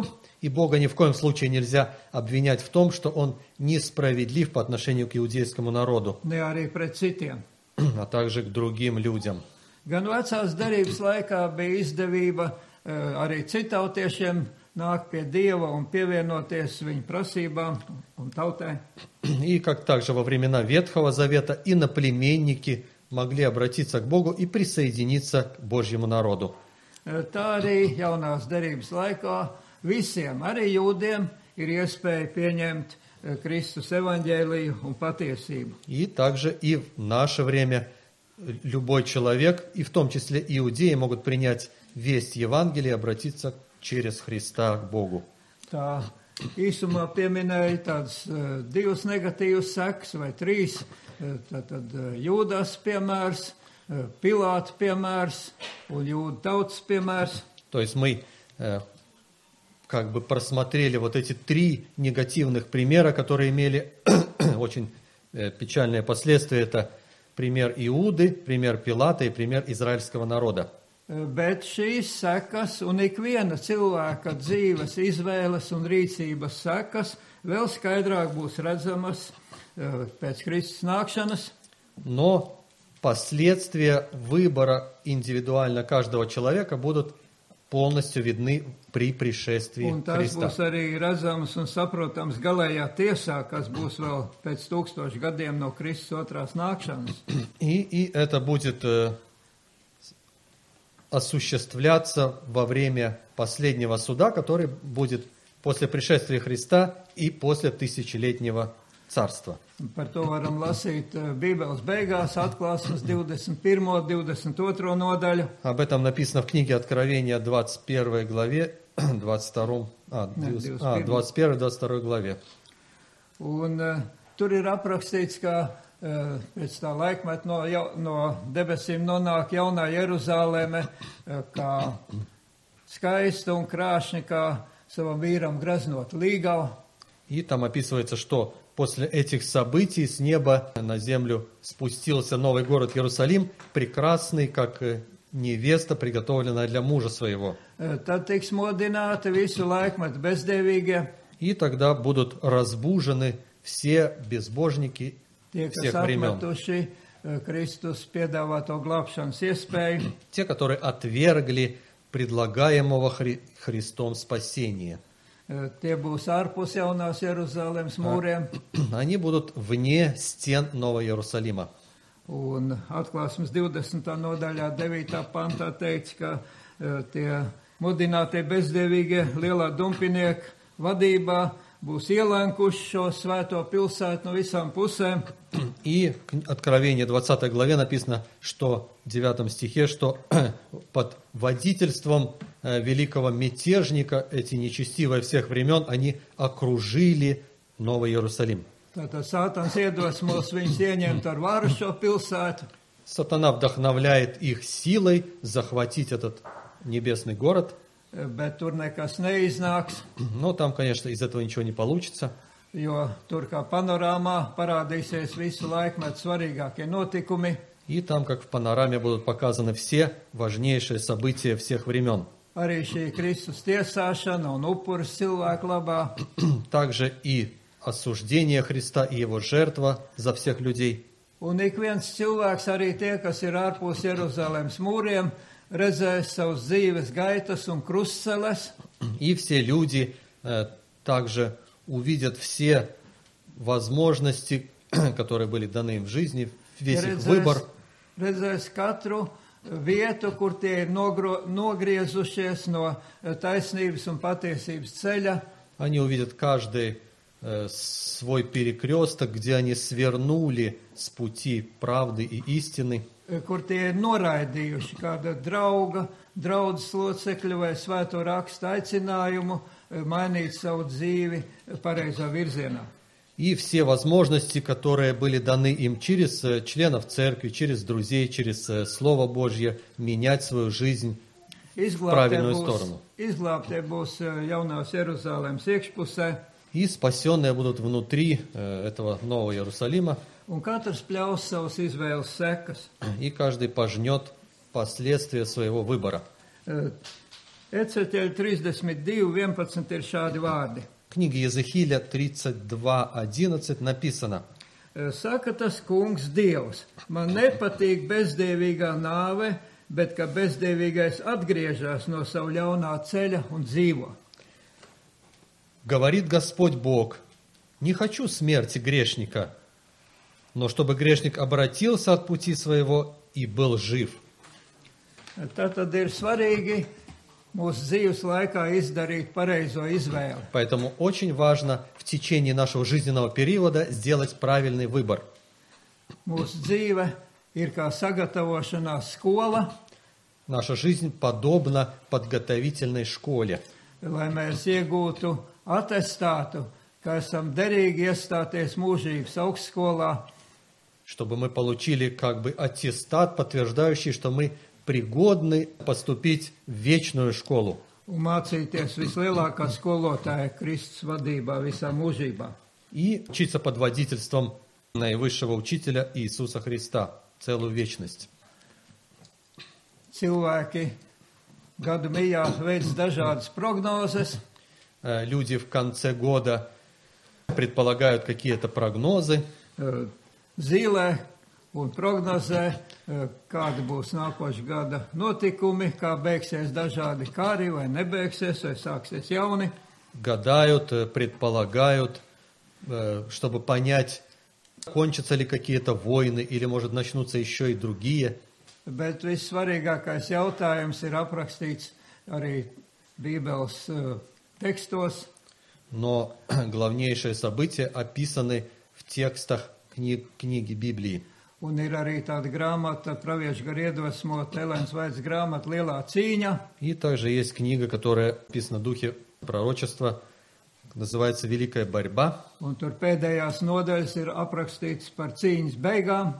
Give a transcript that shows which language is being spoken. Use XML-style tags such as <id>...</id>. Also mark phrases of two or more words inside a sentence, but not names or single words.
<ru>И Бога ни в коем случае нельзя обвинять в том, что Он несправедлив по отношению к иудейскому народу,</ru> <lv>Ne arī pret citiem.</lv> <ru>а также к другим людям.</ru> <lv>Gan vecās derības laikā bija izdevība arī citautiešiem nākt pie Dieva un pievienoties viņu prasībām un tautai.</lv> <ru>И как также во времена Ветхого Завета иноплеменники могли обратиться к Богу и присоединиться к Божьему народу.</ru> <lv>Tā arī jaunās derības laikā visiem, arī jūdiem, ir iespēja pieņemt Kristus evaņģēliju un patiesību.</lv> <ru>И также и в наше время любой человек, и в том числе иудеи, могут принять весть Евангелия и обратиться через Христа к Богу.</ru> <lv>Tā īsumā pieminēja tādas divas negatīvas sekas vai trīs. Tātad Jūdas piemērs, Pilāta piemērs un jūdu tautas piemērs.</lv> <ru>То есть мы как бы просмотрели вот эти три негативных примера, которые имели очень печальные последствия. Это пример Иуды, пример Пилата и пример израильского народа.</ru> <lv>Bet šīs sekas un ikviena cilvēka dzīves izvēles un rīcības sekas vēl skaidrāk būs redzamas pēc Kristus nākšanas.</lv> <ru>Но последствия выбора индивидуально каждого человека будут полностью видны при пришествии</ru> <lv>Un tas</lv> <ru>Христа.</ru> <lv>būs arī redzams un saprotams galējā tiesā, kas būs vēl pēc 1000 gadiem no Kristus otrās nākšanas.</lv> <ru>И это будет осуществляться во время последнего суда, который будет после пришествия Христа и после тысячелетнего царства.</ru> <lv>Par to varam lasīt Bībeles beigās, atklāsmes 21. 22. nodaļu.</lv> <ru>Об этом написано в книге Откровения 21 главе, 21-22 главе.</ru> <lv>Un tur ir aprakstīts, ka pēc tā laikmeta no debesīm nonāk jaunā Jeruzāleme, kā skaista un krāšņa, kā savam vīram graznot līgavu.</lv> <ru>И там описывается, что после этих событий с неба на землю спустился новый город Иерусалим, прекрасный, как невеста, приготовленная для мужа своего.</ru> <lv>Tad tiks modināti visu laikmetu bezdevīgie,</lv> <ru>И тогда будут разбужены все безбожники</ru> <lv>tie, kas</lv> <ru>всех времен.</ru> <lv>atmetuši Kristus piedāvāto glābšanas iespēju.</lv> <ru>Те, которые отвергли предлагаемого Христом спасения.</ru> <lv>Tie būs ārpus jaunās Jeruzalemes mūriem.</lv> <ru>Они будут вне стен Нового Иерусалима.</ru> <lv>Un atklāsmes 20. nodaļā 9. pantā teikts, ka tie mudinātie bezdevīgie lielā dumpinieka vadībā būs ielenkuši šo svēto pilsētu no visām pusēm.</lv> <ru>И в Откровении 20 главе написано, что в 9 стихе, что под водительством великого мятежника эти нечестивые всех времен, они окружили Новый Иерусалим.</ru> <lv>Tātad Sātans iedvesmos viņus ieņemt ar varu šo pilsētu.</lv> <ru>Сатана вдохновляет их силой захватить этот небесный город.</ru> <lv>Bet tur nekas neiznāks,</lv> <ru>Но там, конечно, из этого ничего не получится.</ru> <lv>jo tur kā panorāmā parādīsies visu laikmetu svarīgākie notikumi.</lv> <ru>И там, как в панораме, будут показаны все важнейшие события всех времен.</ru> <lv>Arī šī Kristus tiesāšana un upuris cilvēku labā.</lv> <ru>Также и осуждение Христа и Его жертва за всех людей.</ru> <lv>Un ik viens cilvēks, arī tie, kas ir ārpus Jeruzalemes mūriem, redzēs savus dzīves gaitas un krustceles.</lv> <ru>И все люди также увидят все возможности, которые были даны им в жизни, весь их выбор.</ru> <lv>Redzēs katru vietu, kur tie ir nogriezušies no taisnības un patiesības ceļa.</lv> <ru>Они увидят каждый свой перекресток, где они свернули с пути правды и истины.</ru> <lv>Kur tie ir noraidījuši kāda draudzes locekļu vai svēto rakstu aicinājumu mainīt savu dzīvi pareizā virzienā.</lv> <ru>И все возможности, которые были даны им через членов церкви, через друзей, через Слово Божье, менять свою жизнь в правильную сторону.</ru> <lv>Izglābtie būs jaunās Jeruzalemes iekšpusē,</lv> <ru>И спасенные будут внутри этого Нового Иерусалима,</ru> <lv>un katrs pļaus savus izvēles sekas.</lv> <ru>и каждый пожнет последствия своего выбора.</ru> <lv>Eceķeļa 32:11 ir šādi vārdi.</lv> <ru>В книге Иезекииля 32:11 написано:</ru> <lv>Saka tas kungs Dievs, man nepatīk bezdievīgā nāve, bet ka bezdievīgais atgriežas no savu ļaunā ceļa un dzīvo.</lv> <ru>Говорит Господь Бог: не хочу смерти грешника, но чтобы грешник обратился от пути своего и был жив.</ru> <lv>Tātad ir svarīgi mūsu dzīves laikā izdarīt pareizo izvēli.</lv> <ru>Поэтому очень важно в течение нашего жизненного периода сделать правильный выбор.</ru> <lv>Mūsu dzīve ir kā sagatavošanās skola,</lv> <ru>Наша жизнь подобна подготовительной школе,</ru> <lv>lai mēs iegūtu atestātu, ka esam derīgi iestāties mūžības augstskolā.</lv> <ru>чтобы мы получили как бы аттестат, подтверждающий, что мы пригодны поступить в вечную школу.</ru> <lv>Un mācīties vislielākā skolotāja Kristus vadībā visā mūžībā.</lv> <ru>И учиться под водительством наивысшего учителя Иисуса Христа целую вечность.</ru> <lv>Cilvēki gadu mijā veids dažādas prognozes,</lv> <ru>Люди в конце года предполагают какие-то прогнозы,</ru> <lv>zilē un prognozē, kādi būs nākošā gada notikumi, kā beigsies dažādi kari vai nebeigsies, vai sāksies jauni.</lv> <ru>гадают, предполагают, чтобы понять, кончатся ли какие-то войны или, может, начнутся еще и другие.</ru> <lv>Bet vissvarīgākais jautājums ir aprakstīts arī Bībeles tekstos.</lv> <ru>Но главнейшие события описаны в текстах книги Библии.</ru> <lv>Un ir arī tāda grāmata, praviešu gar iedvesmota, Elēnas Vaitas grāmata Lielā cīņa.</lv> <ru>И также есть книга, которая описана в духе пророчества, называется «Великая борьба».</ru> <lv>Un tur pēdējās nodaļas ir aprakstīts par cīņas beigām.</lv>